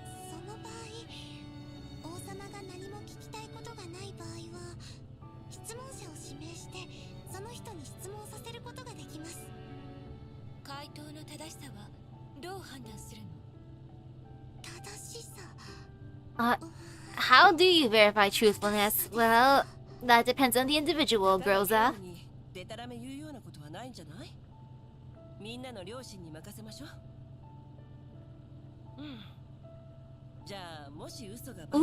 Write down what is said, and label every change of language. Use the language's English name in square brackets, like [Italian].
[Japanese] その場合、王様が何も聞きたいことがない場合は質問者を指名してその人に質問させることができます。回答の正しさはどう判断するの？正しさ。 [English] How do you verify truthfulness? Well, that depends on the individual, Groza. [Japanese] でたらめ言うようなことはないんじゃない？みんなの両親に任せましょう。じゃあもし嘘がバレたら